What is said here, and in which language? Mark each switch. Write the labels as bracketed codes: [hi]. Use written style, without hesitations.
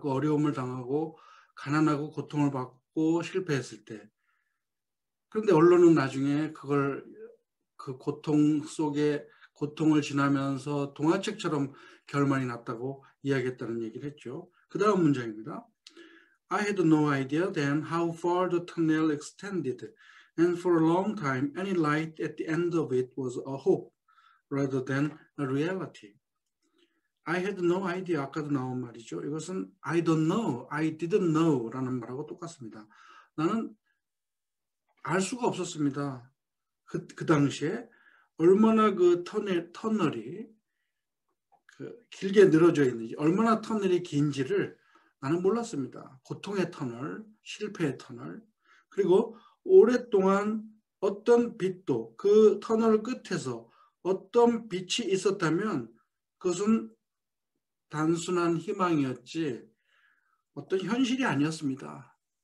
[ko] 그 어려움을 당하고 가난하고 고통을 받고 실패했을 때. 그런데 언론은 나중에 그걸 그 고통 속에 고통을 지나면서 동화책처럼 결말이 났다고 이야기했다는 얘기를 했죠. 그 다음 문장입니다. [en] I had no idea then how far the tunnel extended, and for a long time any light at the end of it was a hope rather than a reality. I had no idea, [ko] 아까도 나온 말이죠. 이것은 [en] I don't know, I didn't know [ko] 라는 말하고 똑같습니다. 나는 알 수가 없었습니다. 그 당시에 얼마나 그 터널이 길게 늘어져 있는지, 얼마나 터널이 긴지를 나는 몰랐습니다. 고통의 터널, 실패의 터널, 그리고 오랫동안 어떤 빛도 그 터널 끝에서 어떤 빛이 있었다면 그것은 단순한 희망이었지 어떤 현실이 아니었습니다.